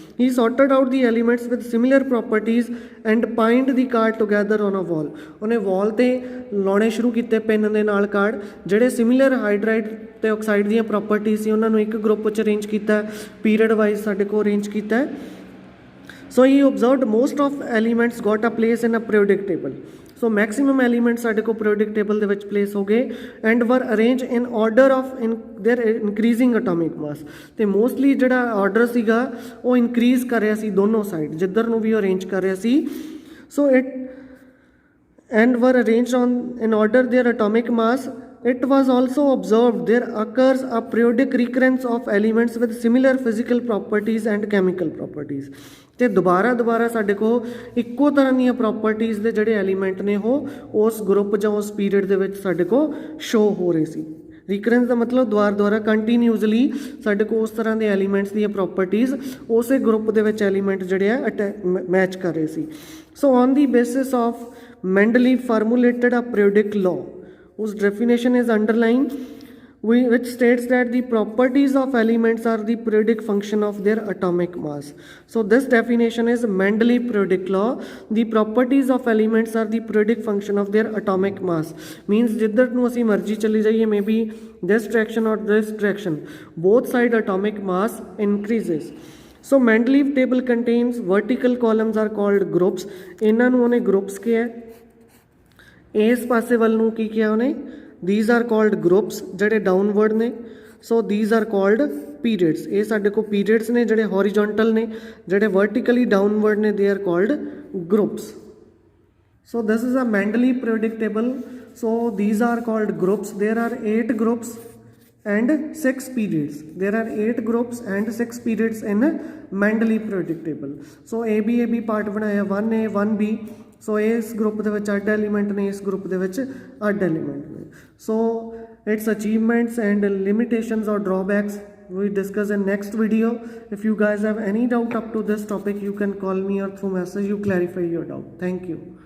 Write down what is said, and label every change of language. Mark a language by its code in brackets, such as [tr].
[en] ਹੀ sorted out the elements with similar properties and pinned the card together on a wall. [pa] ਉਹਨੇ ਵਾਲ ਤੇ ਲਾਉਣੇ ਸ਼ੁਰੂ ਕੀਤੇ ਪੈਨ ਦੇ ਨਾਲ ਕਾਰਡ, ਜਿਹੜੇ ਸਿਮਿਲਰ ਹਾਈਡਰਾਈਡ ਤੇ ਆਕਸਾਈਡ ਦੀਆਂ ਪ੍ਰੋਪਰਟੀਜ਼ ਸੀ ਉਹਨਾਂ ਨੂੰ ਇੱਕ ਗਰੁੱਪ 'ਚ ਅਰੇਂਜ ਕੀਤਾ, ਪੀਰੀਅਡ ਵਾਈਜ਼ ਸਾਡੇ ਕੋਲ ਅਰੇਂਜ ਕੀਤਾ. [en] So he observed most of elements got a place in a periodic table. So maximum elements [pa] ਸਾਡੇ ਕੋਲ [en] periodic table [pa] ਦੇ ਵਿੱਚ [en] place [pa] ਹੋ ਗਏ [en] and were arranged in order of their increasing atomic mass. [pa] ਤੇ mostly ਜਿਹੜਾ order ਸੀਗਾ ਉਹ increase ਕਰ ਰਿਹਾ ਸੀ ਦੋਨੋਂ ਸਾਈਡ, ਜਿੱਧਰ ਨੂੰ ਵੀ arrange ਕਰ ਰਿਹਾ ਸੀ. [en] So it and were arranged on in order their atomic mass. It was also observed there occurs a periodic recurrence of elements with similar physical properties and chemical properties. [pa] ਤੇ ਦੁਬਾਰਾ ਸਾਡੇ ਕੋਲ ਇੱਕੋ ਤਰ੍ਹਾਂ ਦੀਆਂ ਪ੍ਰੋਪਰਟੀਜ਼ ਦੇ ਜਿਹੜੇ ਐਲੀਮੈਂਟ ਨੇ ਉਹ ਉਸ ਗਰੁੱਪ ਜਾਂ ਉਸ ਪੀਰੀਅਡ ਦੇ ਵਿੱਚ ਸਾਡੇ ਕੋਲ ਸ਼ੋ ਹੋ ਰਹੇ ਸੀ. ਰੀਕਰੈਂਸ ਦਾ ਮਤਲਬ ਦੁਬਾਰਾ ਕੰਟੀਨਿਊਸਲੀ ਸਾਡੇ ਕੋਲ ਉਸ ਤਰ੍ਹਾਂ ਦੇ ਐਲੀਮੈਂਟਸ ਦੀਆਂ ਪ੍ਰੋਪਰਟੀਜ਼ ਉਸੇ ਗਰੁੱਪ ਦੇ ਵਿੱਚ ਐਲੀਮੈਂਟ ਜਿਹੜੇ ਆ ਮੈਚ ਕਰ ਰਹੇ ਸੀ. [en] So on the basis of Mendeleev formulated a periodic law whose definition is underlined, which states that the properties of elements are the periodic function of their atomic mass. So this definition is Mendeleev periodic law. The properties of elements are the periodic function of their atomic mass. Means [pa] ਜਿੱਧਰ ਨੂੰ ਅਸੀਂ ਮਰਜ਼ੀ ਚਲੀ ਜਾਈਏ, [en] maybe this direction or this direction, both side atomic mass increases. So Mendeleev table contains vertical columns are called groups. [pa] ਇਹਨਾਂ ਨੂੰ ਉਹਨੇ groups ਕਿਹਾ. ਇਸ ਪਾਸੇ ਵੱਲ ਨੂੰ ਕੀ ਕਿਹਾ ਉਹਨੇ, [en] these are called groups [pa] ਜਿਹੜੇ ਡਾਊਨਵਰਡ ਨੇ. [en] So these are called periods. [pa] ਇਹ ਸਾਡੇ ਕੋਲ [en] periods ਨੇ ਜਿਹੜੇ horizontal ਨੇ, ਜਿਹੜੇ vertically downward ਨੇ they are called groups. So this is a Mendeleev periodic table. So these are called groups. There are 8 groups and 6 periods. There are 8 groups and 6 periods in Mendeleev periodic table. So ABAB part ਬਣਾਇਆ 1A 1B. [pa] ਸੋ ਇਸ group ਦੇ ਵਿੱਚ ਅੱਡ element ਨੇ, ਇਸ group ਦੇ ਵਿੱਚ ਅੱਡ ਐਲੀਮੈਂਟ ਨੇ. [en] So its achievements and limitations or drawbacks we discuss in next video. If you guys have any doubt up to this topic, you can call me or through message you clarify your doubt. Thank you.